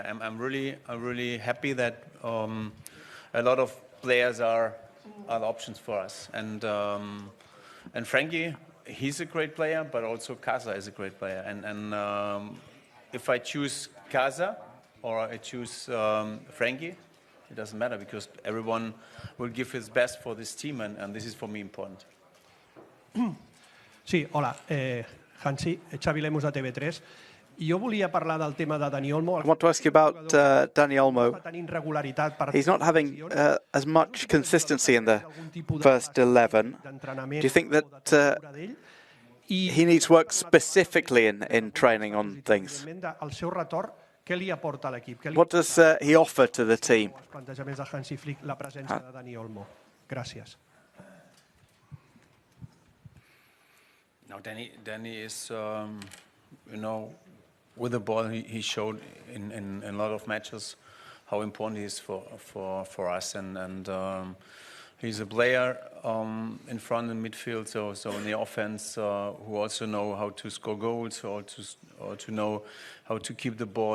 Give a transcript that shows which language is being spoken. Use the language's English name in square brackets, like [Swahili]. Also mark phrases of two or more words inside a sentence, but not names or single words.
[English] I'm really happy that a lot of players are options for us, and Frenkie, he's a great player, but also Casa is a great player, and if I choose Casa or I choose Frenkie, it doesn't matter because everyone will give his best for this team, and this is for me important. [Catalan] Sí, hola, Hansi, Xavi Lemus de TV3. Jo volia parlar del tema de Dani Olmo. [English] I want to ask you about Dani Olmo. He's not having as much consistency in the first 11. Do you think that he needs work specifically in training on things? What does he offer to the team? [Catalan] Plantejaments de Hansi Flick, la presència de Dani Olmo. Gràcies. [English] Now, Dani is, with the ball, he showed in a lot of matches how important he is for us, and he's a player in front in midfield, so in the offense, who also know how to score goals or to know how to keep the ball.